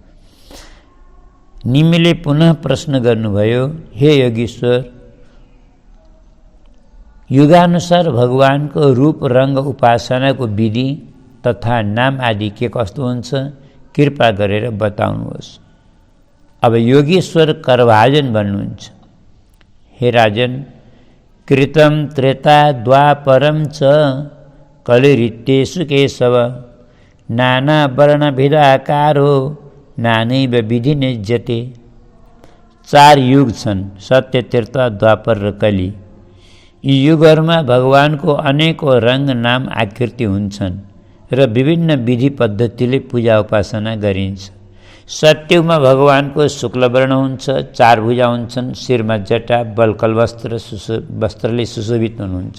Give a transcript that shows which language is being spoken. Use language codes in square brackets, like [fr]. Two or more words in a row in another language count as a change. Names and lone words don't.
[ne] निमीले पुनः प्रश्न गर्नुभयो, हे योगीश्वर, युगानुसार भगवानको रूप रंग उपासनाको विधि तथा नाम आदि के कस्तो हुन्छ, कृपा गरेर बताउनुहोस्। अब योगीश्वर करभाजन भन्नुहुन्छ, [sa] हे राजन, कृतं त्रेता द्वापरं च कलिरित्येषु केशव, नाना वर्ण भेदाकारो नानैव विधि निज्यते। [ne] 4 युग छन्, सत्य, त्रेता, द्वापर र कली। यी युगहरूमा भगवानको अनेकौँ रङ नाम आकृति हुन्छन् र विभिन्न विधि पद्धतिले पूजा उपासना गरिन्छ। सत्ययुगमा भगवानको शुक्लवर्ण हुन्छ, 4 भुजा हुन्छन्, शिरमा जटा, बलकल वस्त्रले सुशोभित हुनुहुन्छ।